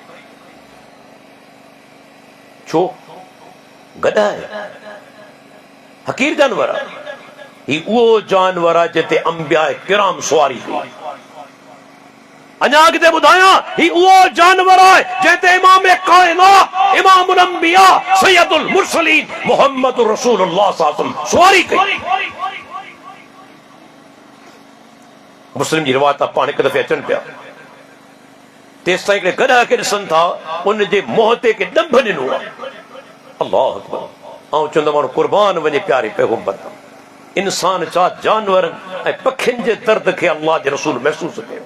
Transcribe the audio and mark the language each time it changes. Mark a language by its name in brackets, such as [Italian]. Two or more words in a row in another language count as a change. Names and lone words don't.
[Sindhi] छो? गॾ आहे, हकीर जानवर आहे। ही उहो जानवर आहे जिते अंबिया किराम सुवारी हुई। अञा अॻिते ॿुधायां, ही उहो जानवर आहे जिते इमाम काइनात, [Arabic] إمام الأنبياء، سيد المرسلين محمد رسول الله صلى الله عليه وسلم [Sindhi] सुवारी कई। मुस्लिम जी रिवायत पाण हिकु दफ़े अचनि पिया, तेसि ताईं हिकिड़े गॾह खे ॾिसनि था, उन जे मुंहं ते के ॾंभ ॾिनो आहे। [Arabic] الله أكبر. [Sindhi] ऐं चवंदो माण्हू कुर्बान वञे प्यारे पैगंबर। इंसान छा जानवरनि ऐं पखियुनि जे दर्द खे अल्लाह जे रसूल महसूस कयो।